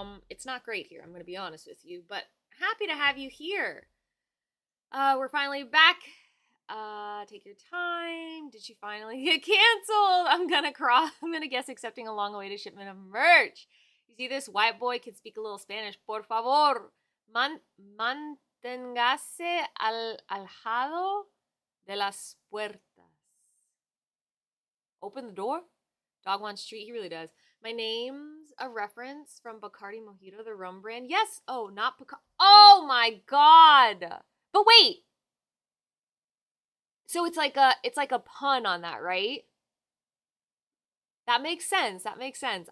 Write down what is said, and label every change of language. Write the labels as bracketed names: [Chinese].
[English] It's not great here, I'm gonna be honest with you, but happy to have you here. We're finally back. Take your time. Did she finally get canceled? I'm gonna guess accepting a long awaited shipment of merch. You see this white boy can speak a little Spanish. [Spanish] Por favor, manténgase alejado de las puertas. [English] Open the door? Dog wants treat. He really does. My name's a reference from Bacardi Mojito, the rum brand. Yes. Oh, not Bacardi. Oh my god. But wait. So it's like a pun on that, right? That makes sense. That makes sense.